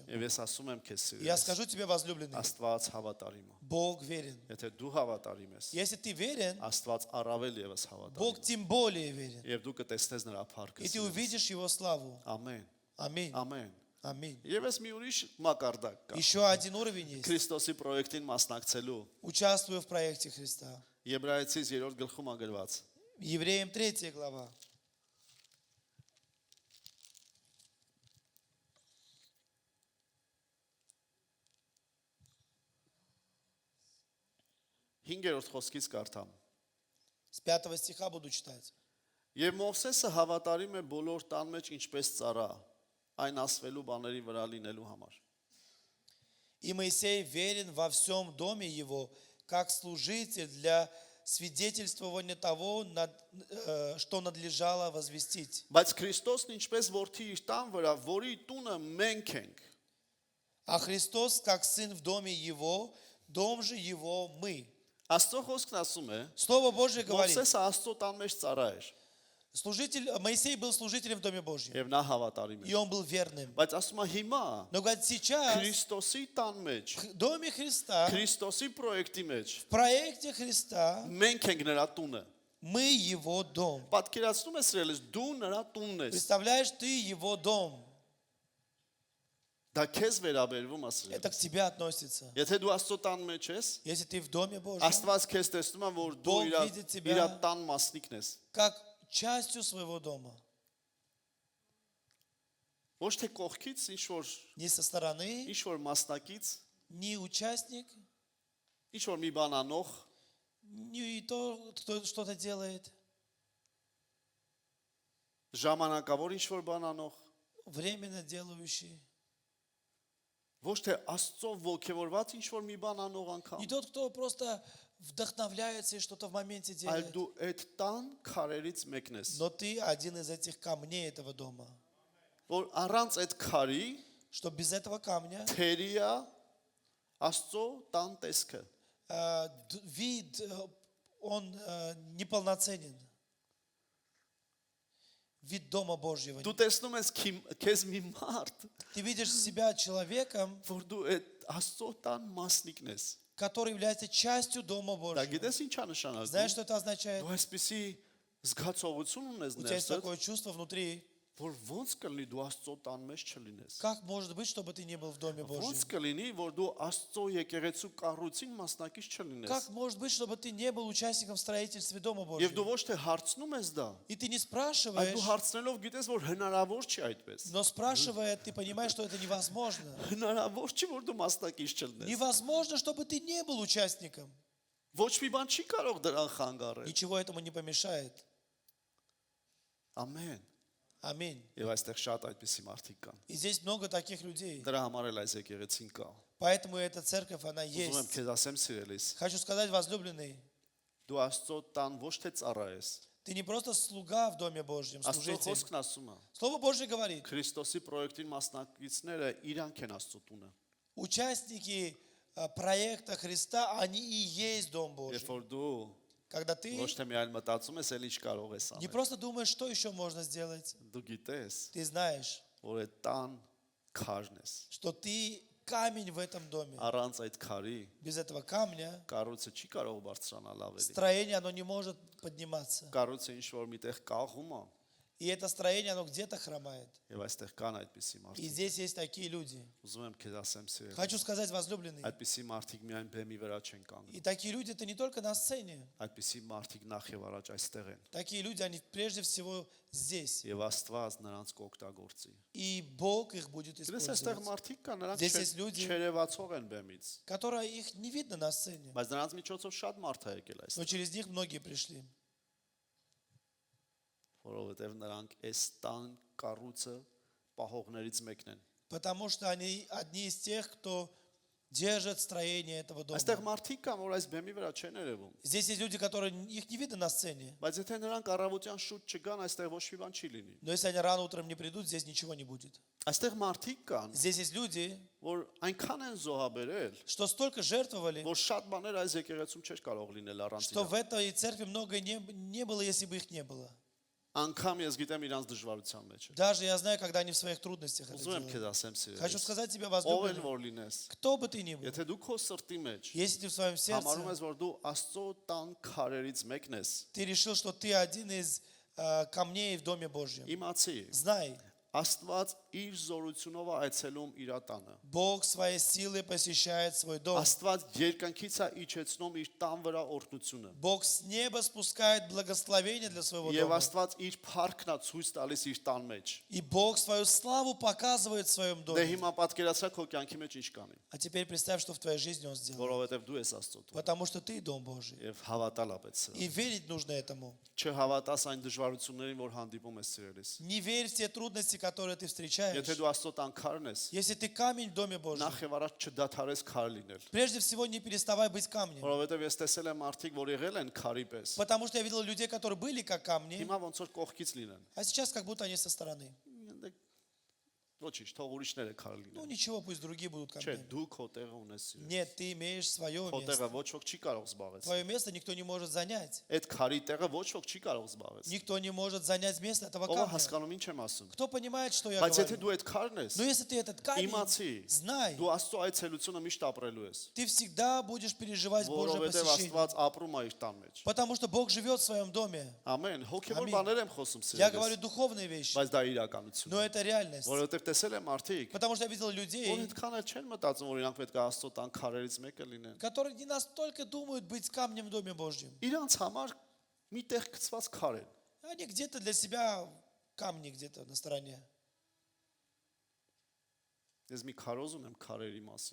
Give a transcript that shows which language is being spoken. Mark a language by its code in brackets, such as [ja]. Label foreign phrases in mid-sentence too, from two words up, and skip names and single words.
[hy] Եվ ես ասում եմ քեզ [ru] Я [hy] սիրելիս, [ru] скажу тебе, возлюбленный, [hy] Աստված հավատարիմ է։ [ru] Бог верен. [hy] Եթե դու հավատարիմ ես, [ru] Если ты верен, [hy] Աստված առավել եւս [ru] Бог [hy] հավատարիմ է։ [ru] тем более верен. [hy] Եվ դու կտեսնես նրա փառքը։ [ru] И ты [hy] սիրելիս։ [ru] увидишь Его славу. [hy] Ամեն, [ru] Аминь. [hy] ամեն։ [ru] Аминь. [hy] Եվս մի ուրիշ մակարդակ կա։ [ru] Еще один уровень есть. [hy] Քրիստոսի պրոյեկտին մասնակցելու [ru] Участвую в проекте Христа. [hy] Եբրայեցիս 3-րդ գլխում ագրված։ [ru] Евреям 3 глава. [hy] Հինգերորդ խոսքից կարդամ։ [ru] С 5 стиха буду читать. [hy] Եվ Մովսեսը հավատարիմ է բոլոր տան մեջ ինչպես ծառա, այն ասվելու բաների վրա լինելու համար։ [ru] И Моисей верен во всем доме его, как служитель для свидетельствования того, что надлежало возвестить. [hy] Բայց Քրիստոսն ինչպես որդի իր տան վրա, որի տունը մենք ենք։ [ru] А Христос, как сын в доме его, дом же его мы. [hy] Աստծո խոսքն ասում է, [ru] Слово Божье говорит, [hy] Մովսեսը Աստծո տան մեջ ծառա էր, [ru] Моисей был служителем в доме Божьем, [hy] եւ նա հավատարիմ [ru] и [hy] էր։ [ru] он был верным. [hy] Բայց ասում է հիմա [ru] Но, говорит, сейчас [hy] Քրիստոսի տան մեջ, [ru] в доме Христа, [hy] Քրիստոսի պրոյեկտի մեջ [ru] в проекте Христа, [hy] մենք ենք նրա տունը։ [ru] мы его дом. [hy] Պատկերացնում ես ռելես դու նրա տունն ես։ [ru] Представляешь, ты его дом. [hy] Դա քեզ վերաբերվում ասել։ [ru] Это к тебе относится. [hy] Եթե դու Աստծո տան մեջ ես, [ru] Если ты в Доме Божьем, [hy] Աստված քեզ տեսնում է, որ դու [ru] Бог [hy] իր [ru] видит тебя. [hy] իր տան մասնիկն ես։ [ru] как частью своего дома, [hy] Ոչ թե կողքից, ինչ որ [ru] не со стороны, [hy] ինչ որ մասնակից, [ru] не участник, [hy] ինչ որ մի բան անող, [ru] не то, кто что-то делает, [hy] ժամանակավոր ինչ որ բան անող, [ru] временно делающий. [hy] ոչ թե Աստծո ողջևորված ինչ որ մի բան անող անգամ, [ru] Не тот, кто просто вдохновляется и что-то в моменте [hy] այլ [ru] делает. [hy] դու այդ տան քարերից մեկն ես, [ru] Но ты один из этих камней этого дома. [hy] որ առանց այդ քարի [ru] Что без этого камня [hy] թերիա Աստծո տան տեսքը։ [ru] вид, он неполноценен. Вид Дома Божьего. [hy] Դու տեսնում ես քեզ մի մարդ, [ru] Ты видишь себя человеком, [hy] որ դու այդ Աստծո տան մասնիկն ես։ [ru] который является частью Дома [hy] Դա [ru] Божьего. [hy] գիտես ինչ է նշանակում։ [ru] Знаешь, что это означает? [hy] Դու այսպեսի զգացողություն ունես [ru] У тебя есть [hy] ներսդ, [ru] такое чувство внутри. [hy] որ ոնց կլինի դու Աստծո տան մեջ չլինես։ [ru] Как может быть, чтобы ты не был в Доме [hy] Ոնց [ru] Божьем? [hy] կլինի, որ դու Աստծո եկեղեցու կառույցին մասնակից չլինես։ [ru] Как может быть, чтобы ты не был участником в строительстве Дома [hy] Եվ [ru] Божьего? [hy] դու ոչ թե հարցնում ես դա, [ru] И ты не [hy] այլ [ru] спрашиваешь, [hy] դու հարցնելով գիտես, որ հնարավոր չի այդպես։ [ru] но спрашивая, ты понимаешь, что это невозможно. [hy] Հնարավոր չի, որ դու մասնակից չլինես։ [ru] Невозможно, чтобы ты не был участником. [hy] Ոչ մի բան չի կարող դրան խանգարել։ [ru] Ничего этому не помешает. [hy] Ամեն։ [ru] Аминь. [hy] Եվ այստեղ շատ այդպիսի մարդիկ կան։ [ru] И здесь много таких людей. [hy] Դրա համար էլ այս եկեղեցին կա։ [ru] Поэтому эта церковь, она [hy] Ուզում եմ [ru] есть. [hy] քեզ ասեմ սիրելիս, [ru] Хочу сказать, возлюбленный, [hy] դու Աստծո տան ոչ թե ծառա ես։ [ru] ты не просто слуга в Доме Божьем, [hy] Աստծո [ru] служитель. [hy] խոսքն ասում է, [ru] Слово Божье говорит, [hy] Քրիստոսի պրոյեկտին մասնակիցները իրանք են Աստծո տունը։ [ru] участники проекта Христа, они и есть Дом Божий. [hy] Երբ որ դու [ru] Когда ты [hy] ոչ թե միայն мտածում ես, էլ ինչ կարող ես [ru] не [hy] անել։ [ru] просто думаешь, что еще можно сделать, [hy] Դու գիտես, [ru] ты знаешь, [hy] որ այդ տան քարն ես։ [ru] что ты камень в этом доме. [hy] Առանց այդ քարի [ru] Без этого камня [hy] կառույցը չի կարող բարձրանալ ավելի։ [ru] строение, оно не может подниматься. [hy] Կառույցը ինչ որ միտեղ կաղում է, [ru] И это строение, оно где-то хромает. [hy] եւ այստեղ կան այդպիսի [ru] И [hy] մարդիկ։ [ru] здесь есть такие люди. [hy] Ուզում եմ քեզ ասեմ սիրելի։ [ru] Хочу сказать, возлюбленный, [hy] Այդպիսի մարդիկ միայն բեմի վրա չեն [ru] и [hy] կանգնում։ [ru] такие люди, это не только на сцене. [hy] Այդպիսի մարդիկ նախ եւ առաջ այստեղ են։ [ru] Такие люди, они прежде всего здесь. [hy] Եվ Աստված նրանց կօգտագործի։ [ru] И Бог их будет [hy] Դες այստեղ [ru] использовать. [hy] մարդիկ կան, նրանք [ru] Здесь есть люди- [hy] չերևացող են բեմից, [ru] Которые их не видно на сцене. [hy] բայց նրանց միջոցով շատ մարդ է եկել այստեղ, [ru] Но через них многие пришли. [hy] որովհետեւ նրանք այս տան կառույցը պահողներից մեկն են։ [ru] Потому что они одни из тех, кто держит строение этого дома. [hy] Այստեղ մարդիկ կան, որ այս բեմի վրա չեն երևում, [ru] Здесь есть люди, которые их не видно на сцене. [hy] բայց եթե նրանք առավոտյան շուտ չգան, այստեղ ոչ մի բան չի լինի։ [ru] Но если они рано утром не придут, здесь ничего не будет. [hy] Այստեղ մարդիկ կան, [ru] Здесь есть люди, [hy] որ այնքան են զոհաբերել, [ru] что столько жертвовали, [hy] որ շատ բաներ այս եկեղեցում չէր կարող լինել առանց [ru] что [hy] իրար։ [ru] в этой церкви много не было, если бы их не было. [hy] Անկամ ես գիտեմ իրանց դժվարության մեջ է։ [ru] Даже я знаю, когда они в своих трудностях это [hy] Ուզում եմ [ru] делают. [hy] քեզ ասեմ [ru] Хочу [hy] սիրելի։ [ru] сказать тебе, [hy] Ով էլ [ru] возлюбленный, [hy] որ լինես, [ru] кто бы ты ни был, [hy] եթե դու քո սրտի մեջ [ru] если ты в своем [hy] համարում [ru] сердце, [hy] ես, որ դու Աստծո տան քարերից մեկն ես, [ru] ты решил, что ты один из камней в Доме Божьем, [hy] իմացի, [ru] знай, [hy] Աստված իր զորությունով է այցելում իր տանը։ [ru] Бог своей силой посещает свой дом. [hy] Աստված երկնքից է իջեցնում իր տան վրա օրհնությունը։ [ru] Бог с неба спускает благословение для своего [hy] Եվ [ru] дома. [hy] Աստված իր փառքն է ցույց տալիս իր տան մեջ։ [ru] И Бог свою славу показывает в своем [hy] Դե [ru] доме. [hy] հիմա պատկերացրա քո կյանքի մեջ ինչ կանի, [ru] А теперь представь, что в твоей жизни Он сделал. [hy] որովհետև դու ես Աստծո տուն։ [ru] Потому что ты Дом Божий. [hy] Եվ հավատալ ապետ սրա։ [ru] И верить нужно этому. [hy] Չհավատաս այն դժվարություններին, որ հանդիպում ես սիրելիս։ [ru] Не верь в те трудности, которые ты встречаешь. [hy] Եթե դու Աստծո տան քարն ես, [ru] Если ты камень в Доме Божьем, [hy] նախ եւ առաջ չդադարես քար լինել։ [ru] прежде всего не переставай быть камнем. [hy] Որովհետև ես տեսել եմ մարդիկ, որ եղել են քարի պես։ [ru] Потому что я видел людей, которые были как камни, [hy] Հիմա ոնց որ կողքից լինեն։ [ru] а сейчас как будто они со стороны. [hy] Ոչինչ, թող ուրիշները քար [ru] Ну [hy] լինեն։ [ru] ничего, пусть другие будут [hy] Չէ, [ru] камнями. [hy] դու քո տեղը ունես սիրել։ [ru] Нет, ты имеешь свое [hy] Քո [ru] место. [hy] տեղը ոչ ոք չի կարող զբաղեցնել։ [ru] Твое место никто не может занять. [hy] Այդ քարի տեղը ոչ ոք չի կարող զբաղեցնել։ [ru] Никто не может занять место этого [hy] Ո՞վ [ru] камня. [hy] հասկանում ինչ եմ ասում։ [ru] Кто понимает, что я [hy] Բայց եթե [ru] говорю? [hy] դու այդ քարն ես, [ru] Но если ты этот камень, [hy] իմացի, [ru] знай, [hy] դու Աստծո այցելությունը միշտ ապրելու ես։ [ru] ты всегда будешь переживать Божье [hy] Որովհետև [ru] посещение. [hy] Աստված ապրում է իր տան մեջ։ [ru] Потому что Бог живет в своем доме. [hy] Ամեն, հոգևոր Ամին։ բաներ եմ խոսում [ru] Я [hy] սիրելիս։ [ru] говорю духовные вещи, [hy] Բայց դա իրականություն [ru] но [hy] է։ [ru] это реальность. [hy] Որովհետև տեսել եմ արդիկ, [ru] Потому что я видел [hy] որ [ru] людей, [hy] այդքան էլ չեն մտածում, որ իրանք պետք է Աստծո տան քարերից մեկը լինեն։ [ru] которые не настолько думают быть камнем в Доме Божьем. [hy] Իրանց համար մի տեղ գծված քար են։ [ru] Они где-то для себя камни где-то на стороне. [hy] Ես մի քարոզ ունեմ քարերի մասին։